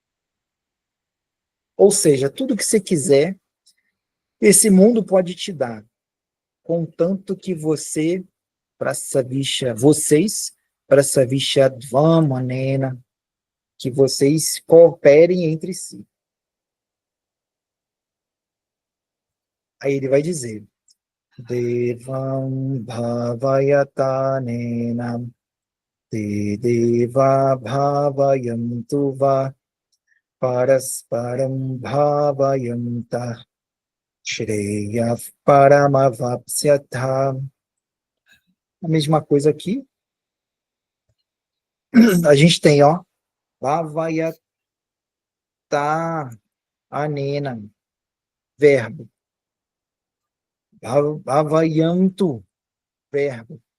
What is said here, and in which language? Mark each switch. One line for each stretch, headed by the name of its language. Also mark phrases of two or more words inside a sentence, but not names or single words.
Portuguese: Ou seja, tudo que você quiser, esse mundo pode te dar, contanto que você, vocês, Prasavishabhamanena, que vocês cooperem entre si. Aí ele vai dizer,
Sanskrit: देवान्भावयतानेन ते देवा भावयन्तु वः परस्परं भावयन्तः श्रेयः परमवाप्स्यथ.
Portuguese: A mesma coisa aqui, a gente tem, ó,
Sanskrit: bhavayata anena,
Portuguese: verbo. Bhavayantu, verbo.